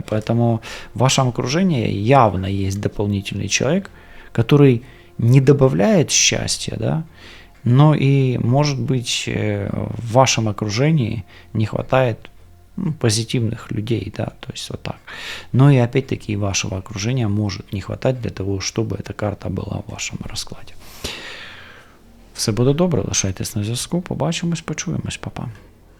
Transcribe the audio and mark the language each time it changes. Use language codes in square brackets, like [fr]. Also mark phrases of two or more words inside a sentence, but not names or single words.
[ru] Поэтому в вашем окружении явно есть дополнительный человек, который не добавляет счастья, да, но и, может быть, в вашем окружении не хватает позитивных людей, да, то есть вот так. Но и опять-таки вашего окружения может не хватать для того, чтобы эта карта была в вашем розкладі. [uk] Все буде добре, лишайтесь на зв'язку, побачимось, почуємось, па-па.